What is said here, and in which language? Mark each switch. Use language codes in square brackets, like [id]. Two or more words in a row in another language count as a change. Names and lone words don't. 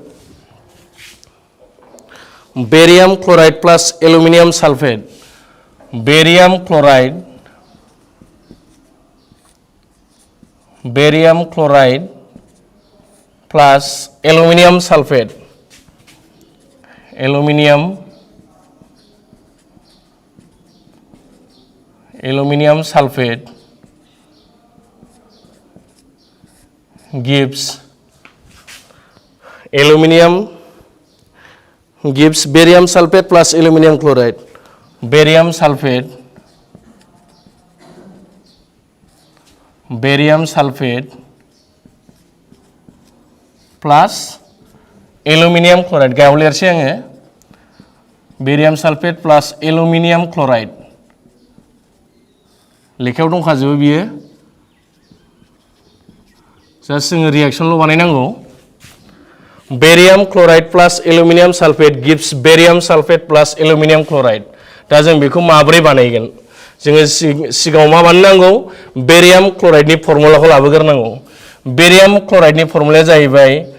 [en] barium chloride plus aluminium sulfate barium chloride plus aluminium sulfate aluminium sulfate gives barium sulfate plus aluminum chloride barium sulfate plus aluminum chloride [brx] गायाव लिरसै आङो [en] barium sulfate plus aluminum chloride [brx] लेखायाव दंखाजोबो बियो जास्ट जोङो रिएक्शनल' बानायनांगौ [en] barium chloride plus aluminium sulfate gives barium sulfate plus aluminium chloride [brx] दा जों बेखौ माब्रै बानायगोन जोङो सिगाङाव मा बानायनांगौ [en] barium chloride [brx] फर्मुलाखौ लाबोग्रोनांगौ [en] barium chloride [brx] फर्मुलाया जाहैबाय